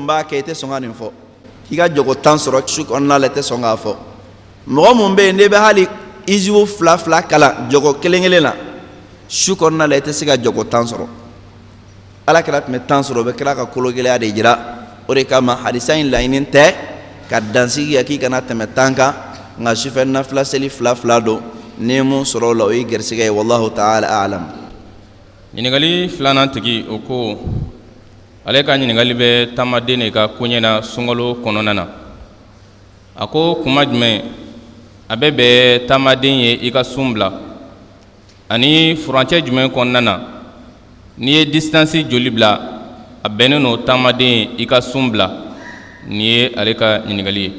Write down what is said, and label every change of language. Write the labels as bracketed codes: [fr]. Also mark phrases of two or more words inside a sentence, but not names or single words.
[bm] b'a kɛ i tɛ sɔn ka nin fɔ k'i ka jogo 10 sɔrɔ su kɔnɔna la i tɛ sɔn k'a fɔ mɔgɔ mun bɛ yen n'i bɛ hali iziw 2 kalan jogo kelen na su kɔnɔna la i tɛ se ka jogo 10 sɔrɔ ala kɛra tun bɛ 10 sɔrɔ o bɛ kɛra ka kologɛlɛya de jira o de kama hadisa in laɲini tɛ ka dansigi kɛ k'i kana tɛmɛ 10 kan nka sufɛ nafila seli 2 don n'i mun sɔrɔ o la o ye gɛrisigɛ ye [ar] والله تعالى أعلم. [bm] ɲininkali filanan tigi o ko ale ka ɲininkali bɛ taamaden de ka koɲɛ na sunkalo kɔnɔna na a ko kuma jumɛn a bɛ bɛn taamaden ye i ka sun bila ani furancɛ jumɛn kɔnɔna na n'i ye distance joli bila a bɛnnen no taamaden ye i ka sun bila nin ye ale ka ɲininkali ye.